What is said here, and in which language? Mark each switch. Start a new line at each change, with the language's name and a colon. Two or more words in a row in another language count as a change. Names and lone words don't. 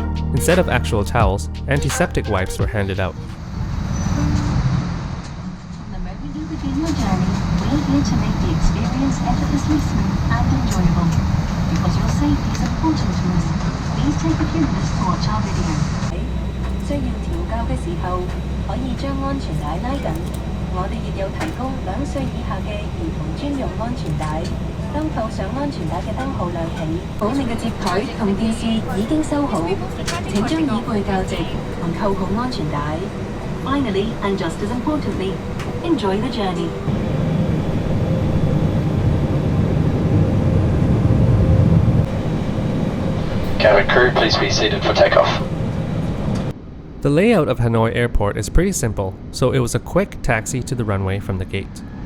English: Instead of actual towels, antiseptic wipes were handed out. On the moment you begin your journey, we're here to make the experience effortlessly smooth and enjoyable. Because your safety is important to us, please take a few minutes to watch our video.
Cantonese: 需要調校嘅時候，可以將安全帶拉緊。我哋亦有提供2歲以下嘅兒童專用安全帶。當扣上安全帶嘅燈號亮起，保你嘅摺枱同電視已經收好，請將椅背較直同扣好安全帶。
English: Finally, and just as importantly, enjoy the journey. Cabin crew, please be seated for takeoff. The layout of Hanoi Airport is pretty simple, so it was a quick taxi to the runway from the gate.